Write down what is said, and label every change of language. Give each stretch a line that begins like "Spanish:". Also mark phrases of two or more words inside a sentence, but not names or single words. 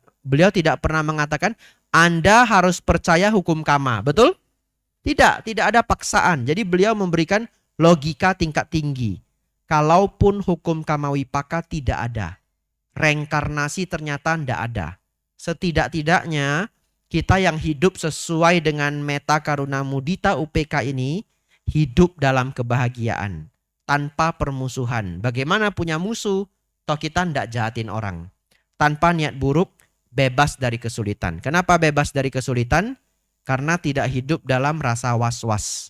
Indonesian: Beliau tidak pernah mengatakan Anda harus percaya hukum kama. Betul? Tidak ada paksaan. Jadi beliau memberikan logika tingkat tinggi. Kalaupun hukum kamawipaka tidak ada. Reinkarnasi ternyata tidak ada. Setidak-tidaknya kita yang hidup sesuai dengan
Pali: metta, karuna, mudita, upeka
Indonesian: ini hidup dalam kebahagiaan tanpa permusuhan. Bagaimana punya musuh? Toh kita tidak jahatin orang. Tanpa niat buruk, bebas dari kesulitan. Kenapa bebas dari kesulitan? Karena tidak hidup dalam rasa was-was.